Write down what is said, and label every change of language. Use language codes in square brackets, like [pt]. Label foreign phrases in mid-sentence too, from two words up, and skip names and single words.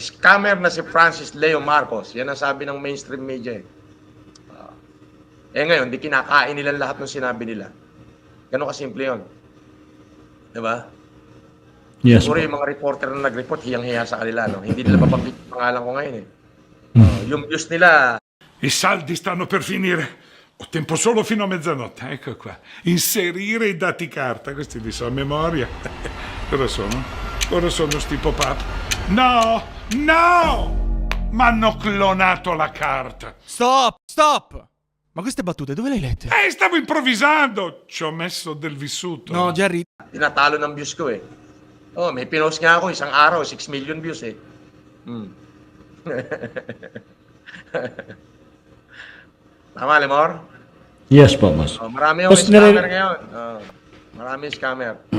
[tl] Scammer na si Francis Leo Marcos. Yan ang sabi ng [en] mainstream media. [tl] Ngayon, di kinakain nila lahat ng sinabi nila. Ganun kasimple yun. Diba? Yes Siguro po. yung mga reporter na nag-report, hiyang-hiya sa kanila. No? Hindi nila mabanggit yung pangalan ko ngayon. Yung views nila, [it] I saldi stanno per finire. Ho tempo solo fino a mezzanotte. Ecco qua. Inserire i dati carta. Questi li so a memoria. Cosa sono? Ora sono sti pop-up. No! M'hanno clonato la carta. Stop! Ma queste battute dove le hai lette? Stavo improvvisando. Ci ho messo del vissuto. [tl] No, Jerry, tinatalo ng views ko eh. May pinost nga ako isang araw, 6 million views eh. Tama, Lemor? Yes po, boss. Marami akong Boss, scammer ngayon. Maraming scammer.